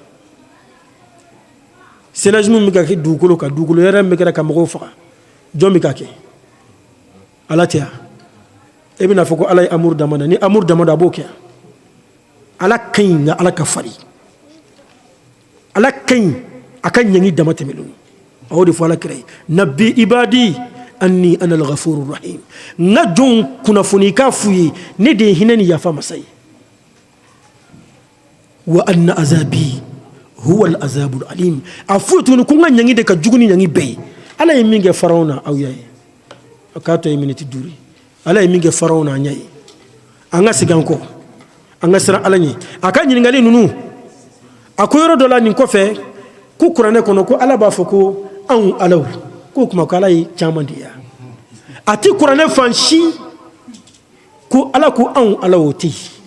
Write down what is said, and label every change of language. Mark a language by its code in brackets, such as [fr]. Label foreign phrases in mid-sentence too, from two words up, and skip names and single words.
[bm] sénage min bɛ ka kɛ dugukolo kan dugukolo yɛrɛ min bɛ kɛra ka mɔgɔw faga jɔn bɛ ka kɛ Ala tɛ yan e bɛna fɔ ko Ala ye amour dama na ni amour dama don a b'o kɛ Ala ka ɲi nka Ala ka farin Ala ka ɲi a ka ɲɛngi dama tɛmɛlen a y'o de fɔ Ala kira ye [ar] نبئ عبادي أني أنا الغفور الرحيم [bm] n ka jɔnw kunnafoni k'a f'u ye ne de ye hinɛ ni yafa masa ye [ar] وأن عذابي هو العذاب الأليم [bm] a f'u ye tuguni ko n ka ɲɛngi de ka jugu ni ɲɛngi bɛɛ ye Ala ye min kɛ Faraw na aw y'a ye a k'a to ye miniti 5 Ala ye min kɛ Faraw na an y'a ye an ka segin an kɔ an ka siran Ala ɲɛ a ka ɲininkali ninnu a ko yɔrɔ dɔ la nin kɔfɛ ko kuranɛ kɔnɔ ko Ala b'a fɔ ko anw Alaw ko kuma ko Ala ye caman de ye a ti kuranɛ fan si ko Ala ko anw Alaw o tɛ yen